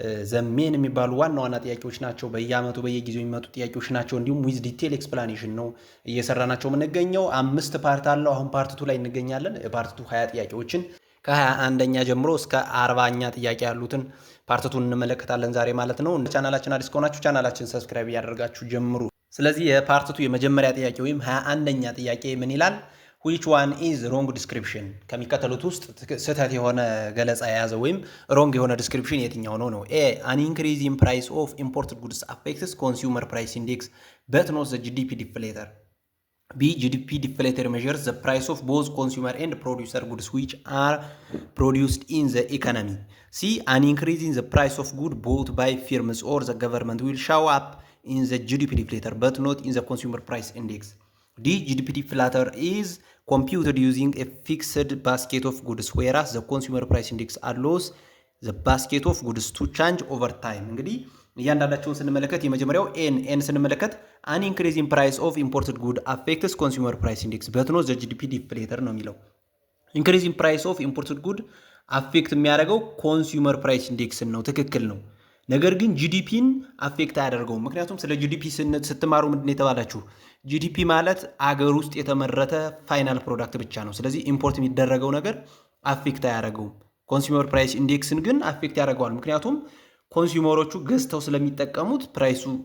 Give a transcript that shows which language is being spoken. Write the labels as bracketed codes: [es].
[am] ዘሜን የሚባሉ ዋና ጥያቄዎች ናቸው። በየአመቱ በየጊዜው የሚመጡ ጥያቄዎች ናቸው። እንዲሁም ዊዝ ዲቴል ኤክስፕላኔሽን ነው እየሰራናቸው የምንገኘው። 5 ፓርት አለው። አሁን ፓርት 2 ላይ እንገኛለን። ፓርት 2 20 ጥያቄዎችን ከ21ኛ ጀምሮ እስከ 40ኛ ጥያቄ ያሉትን ፓርት 2 እንመለከታለን ዛሬ ማለት ነው። ቻናላችን አዲስ ከሆናችሁ ቻናላችን ሰብስክራይብ እያደረጋችሁ ጀምሩ። ስለዚህ የፓርት 2 የመጀመሪያ ጥያቄ ወይም 21ኛ ጥያቄ ምን ይላል? [en] which one is wrong description [am] ከሚከተሉት ውስጥ ስህተት የሆነ ገለጻ የያዘ ወይም wrong የሆነ description የትኛው ነው? [en] A an increase in price of imported goods affects consumer price index but not the GDP deflator. B GDP deflator measures the price of both consumer and producer goods which are produced in the economy. C an increase in the price of goods bought by firms or the government will show up in the GDP deflator but not in the consumer price index. D GDP deflator is computed using a fixed basket of goods whereas the consumer price index allows the basket of goods to change over time. [am] እንግዲህ እያንዳንዳቸውን ስንመለከት የመጀመሪያው ኤን ስንመለከት [en] an increase in price of imported good affects consumer price index but not the GDP deflator [am] ነው የሚለው። [en] increase in price of imported good affect [am] የሚያደርገው consumer price index ነው። ትክክል ነው። ነገር ግን ጂዲፒን አፌክት አያደርገውም። ምክንያቱም ስለ ጂዲፒ ስትማሩ ምንድን የተባላችሁ ጂዲፒ ማለት አገር ውስጥ የተመረተ ፋይናል ፕሮዳክት ብቻ ነው። ስለዚህ ኢምፖርት የሚደረገው ነገር አፌክት አያደርገውም። ኮንሱመር ፕራይስ ኢንዴክስን ግን አፌክት ያደርገዋል። ምክንያቱም ኮንሱመሮቹ ገዝተው ስለሚጠቀሙት ፕራይሱ